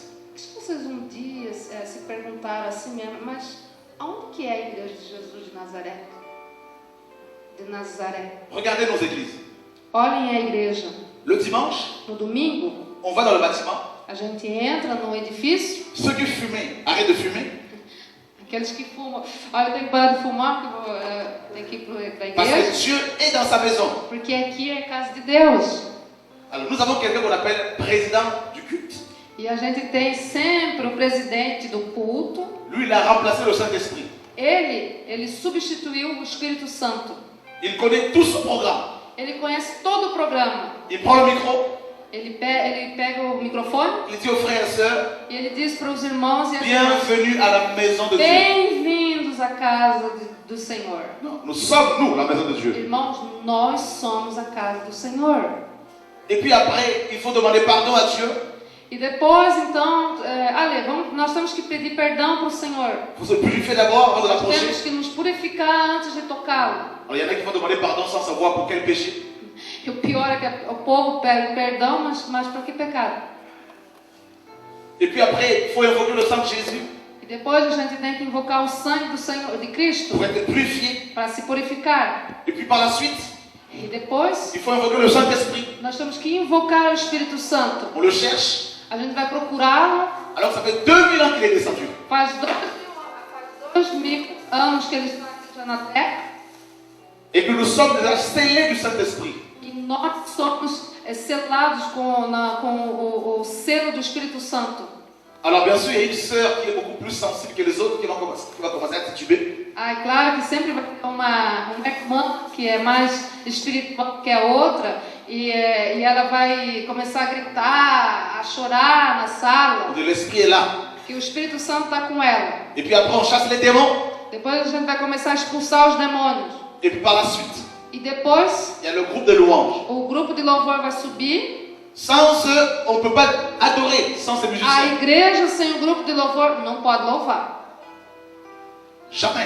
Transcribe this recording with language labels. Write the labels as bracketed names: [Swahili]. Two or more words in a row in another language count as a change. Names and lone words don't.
[Portuguese] Acho que vocês um dia se perguntaram assim mesmo, mas aonde que é a igreja de Jesus de Nazaré? De Nazaré. [French] Regardez nos églises. [Portuguese] Olhem a igreja. [French] Le dimanche, [Portuguese] No domingo, [French] on va dans le bâtiment. [Portuguese] a gente entra no edifício. [French] Ceux qui fument, arrêtent de fumer. [Portuguese] Aqueles que fumam, olha, eu tenho que parar de fumar porque tenho que ir para a [French] Parce que [Portuguese] igreja. [French] Dieu est dans sa maison. [Portuguese] Porque aqui é a casa de Deus. [French] Alors nous avons quelqu'un qu'on appelle président du culte. [Portuguese] E a gente tem sempre o presidente do culto. [French] Lui, il a remplacé le Saint-Esprit. [Portuguese] Ele substituiu o Espírito Santo. [French] Il connaît tout son programme. [Portuguese] Ele conhece todo o programa. [French] Il prend le micro, [Portuguese] Ele pega o microfone [French] il dit aux frères et sœurs, [Portuguese] e ele diz para os irmãos e as irmãs: [French] bienvenue à la maison de Dieu. [Portuguese] bem-vindos à casa do Senhor. [French] Non, nous sommes, nous, la maison de Dieu. [Portuguese] Irmãos, nós somos a casa do Senhor. [French] Et puis après, il faut demander pardon à Dieu. [Portuguese] E depois, então, nós temos que pedir perdão para o Senhor. [French] Il faut se purifier d'abord avant de [Portuguese] Nós [French] l'approcher. [Portuguese] temos que nos purificar antes de tocá-lo. [French] Alors il y en a qui vont demander pardon sans savoir pour quel péché. [Portuguese] E o pior é que o povo pede perdão, mas para que pecado? [French] Et puis après, il faut invoquer le sang de Jésus [Portuguese] E depois a gente tem que invocar o sangue do Senhor, de Cristo, [French] pour être purifié. [Portuguese] para se purificar. [French] Et puis par la suite, [Portuguese] E depois [French] il faut invoquer le Saint-Esprit. [Portuguese] nós temos que invocar o Espírito Santo. [French] On le cherche. [Portuguese] A gente vai procurá-lo. [French] Alors ça fait 2000 ans qu'il est descendu. [Portuguese] Faz 2000 anos que ele está na terra. [French] Et que nous sommes déjà scellés du Saint-Esprit. [Portuguese] E nós somos selados com o selo do Espírito Santo. [French] Alors bien sûr, il y a une sœur qui est beaucoup plus sensible que les autres qui va commencer à tituber. [Portuguese] Ah, é claro que sempre vai ter uma irmã que é mais espiritual que a outra e ela vai começar a gritar, a chorar na sala, [French] De l'Esprit est là. [Portuguese] que o Espírito Santo está com ela. [French] Et puis après, on chasse les démons. [Portuguese] Depois a gente vai começar a expulsar os demônios. [French] Et puis par la suite, [Portuguese] E depois, [French] il y a le groupe de louanges. [Portuguese] o grupo de louvor vai subir. [French] Sans eux, on ne peut pas adorer, sans ces [Portuguese] A [French] musiciens. [Portuguese] igreja sem o grupo de louvor não pode louvar. [French] Jamais.